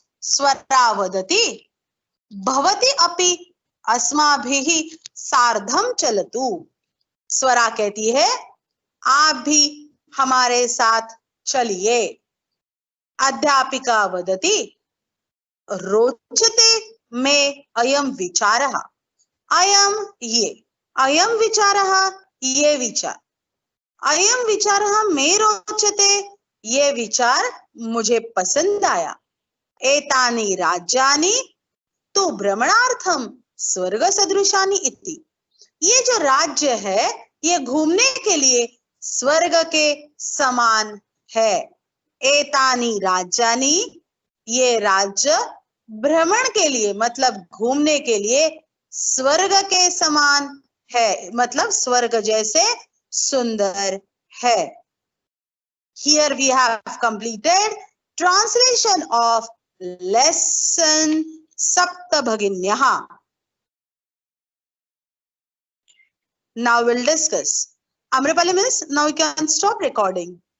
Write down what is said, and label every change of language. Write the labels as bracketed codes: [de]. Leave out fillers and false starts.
[sa] स्वरा वदति भवती अपि अस्माभिः सार्धं चलतु। [hi] स्वरा कहती है आप भी हमारे साथ चलिए। [sa] अध्यापिका वदति रोचते मे अयं विचारः। अयं विचारः, [hi] ये विचार, [sa] अयं विचारः मे रोचते, [hi] ये विचार मुझे पसंद आया। [sa] एतानि राज्यानि तु भ्रमणार्थम स्वर्ग सदृशानि इति। [hi] ये जो राज्य है ये घूमने के लिए स्वर्ग के समान है। [sa] एतानि राज्यानि, [hi] ये राज्य भ्रमण के लिए मतलब घूमने के लिए स्वर्ग के समान है, मतलब स्वर्ग जैसे सुंदर है। [en] Here we have completed translation of lesson Saptabhaginyah. Now we'll discuss. Amrapali miss, now you can stop recording.